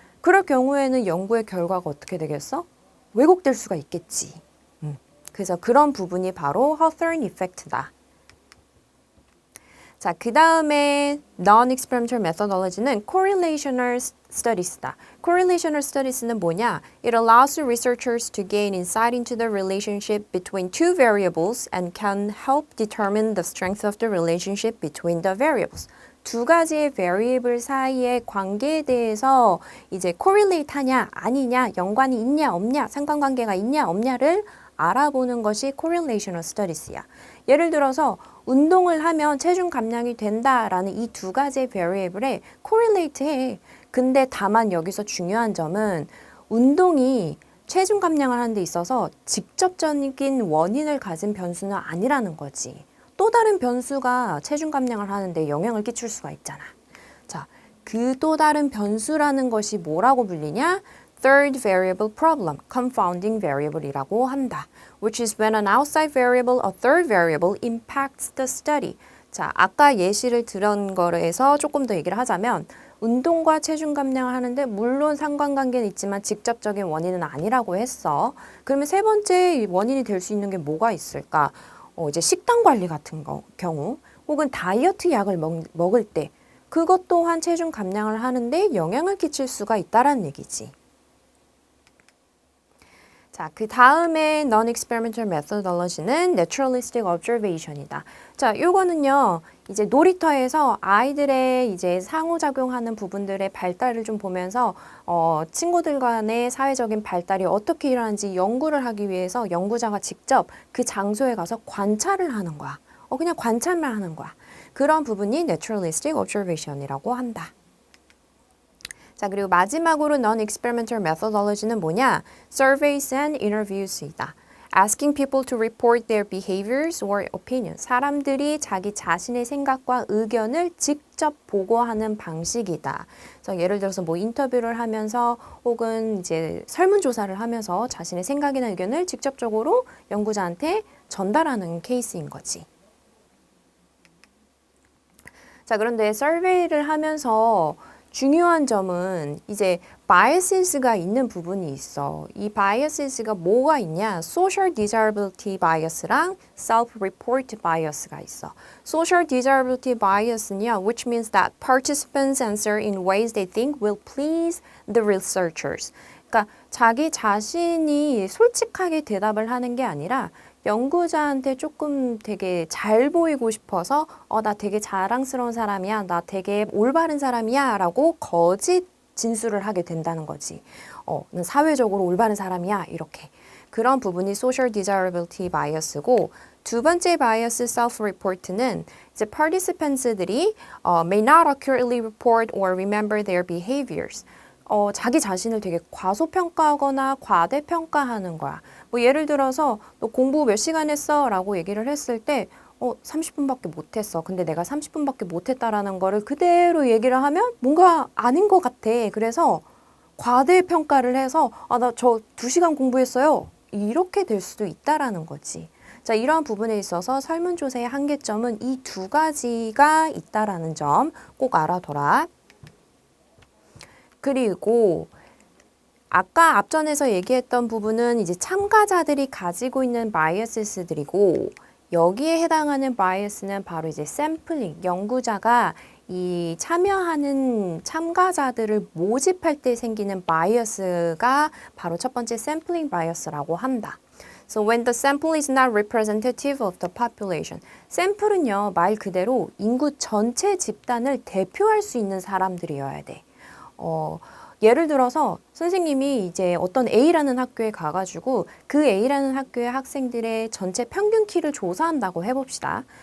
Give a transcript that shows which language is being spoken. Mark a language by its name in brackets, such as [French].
[Korean] 그럴 경우에는 연구의 결과가 어떻게 되겠어? 왜곡될 수가 있겠지. 그래서 그런 부분이 바로 Hawthorne Effect다. 자, 그 다음에 non-experimental methodology는 correlational studies다. correlational studies는 뭐냐? [English] It allows the researchers to gain insight into the relationship between two variables and can help determine the strength of the relationship between the variables. [Korean] 두 가지의 variable 사이의 관계에 대해서 이제 correlate 하냐, 아니냐, 연관이 있냐, 없냐, 상관관계가 있냐, 없냐를 알아보는 것이 correlational studies야. 예를 들어서 운동을 하면 체중 감량이 된다라는 이 두 가지의 variable에 correlate 해. 근데 다만 여기서 중요한 점은 운동이 체중 감량을 하는 데 있어서 직접적인 원인을 가진 변수는 아니라는 거지. 또 다른 변수가 체중 감량을 하는데 영향을 끼칠 수가 있잖아. 자, 그 또 다른 변수라는 것이 뭐라고 불리냐? Third variable problem, confounding variable이라고 한다. [English] Which is when an outside variable, a third variable, impacts the study. [Korean] 자, 아까 예시를 들은 거에서 조금 더 얘기를 하자면 운동과 체중 감량을 하는데 물론 상관관계는 있지만 직접적인 원인은 아니라고 했어. 그러면 세 번째 원인이 될 수 있는 게 뭐가 있을까? 이제 식단 관리 같은 경우 혹은 다이어트 약을 먹을 때 그것 또한 체중 감량을 하는데 영향을 끼칠 수가 있다라는 얘기지. 자, 그 다음에 non-experimental methodology는 naturalistic observation이다. 자, 요거는요, 이제 놀이터에서 아이들의 이제 상호작용하는 부분들의 발달을 좀 보면서, 친구들 간의 사회적인 발달이 어떻게 일어나는지 연구를 하기 위해서 연구자가 직접 그 장소에 가서 관찰을 하는 거야. 그냥 관찰만 하는 거야. 그런 부분이 naturalistic observation이라고 한다. 자, 그리고 마지막으로 non-experimental methodology는 뭐냐? surveys and interviews이다. [English] asking people to report their behaviors or opinions. [Korean] 사람들이 자기 자신의 생각과 의견을 직접 보고하는 방식이다. 그래서 예를 들어서 뭐 인터뷰를 하면서 혹은 이제 설문조사를 하면서 자신의 생각이나 의견을 직접적으로 연구자한테 전달하는 케이스인 거지. 자, 그런데 서베이를 하면서 중요한 점은 이제 biases가 있는 부분이 있어. 이 biases가 뭐가 있냐? social desirability bias랑 self-report bias가 있어. [English] social desirability bias는요, which means that participants answer in ways they think will please the researchers. [Korean] 그러니까 자기 자신이 솔직하게 대답을 하는 게 아니라 연구자한테 조금 되게 잘 보이고 싶어서 나 되게 자랑스러운 사람이야, 나 되게 올바른 사람이야 라고 거짓 진술을 하게 된다는 거지. 난 사회적으로 올바른 사람이야 이렇게. 그런 부분이 social desirability bias고 두 번째 bias self-report는 이제 participants들이 [English] may not accurately report or remember their behaviors. [Korean] 자기 자신을 되게 과소평가하거나 과대평가하는 거야. 뭐 예를 들어서 너 공부 몇 시간 했어? 라고 얘기를 했을 때 30분밖에 못했어. 근데 내가 30분밖에 못했다라는 거를 그대로 얘기를 하면 뭔가 아닌 것 같아. 그래서 과대평가를 해서 나 저 2시간 공부했어요. 이렇게 될 수도 있다라는 거지. 자, 이러한 부분에 있어서 설문조사의 한계점은 이 두 가지가 있다라는 점 꼭 알아둬라. 그리고 아까 앞전에서 얘기했던 부분은 이제 참가자들이 가지고 있는 바이어스들이고 여기에 해당하는 바이어스는 바로 이제 샘플링, 연구자가 이 참여하는 참가자들을 모집할 때 생기는 바이어스가 바로 첫 번째 샘플링 바이어스라고 한다. [English] So when the sample is not representative of the population. [Korean] 샘플은요, 말 그대로 인구 전체 집단을 대표할 수 있는 사람들이어야 돼. 예를 들어서 선생님이 이제 어떤 A라는 학교에 가가지고 그 A라는 학교의 학생들의 전체 평균 키를 조사한다고 해봅시다.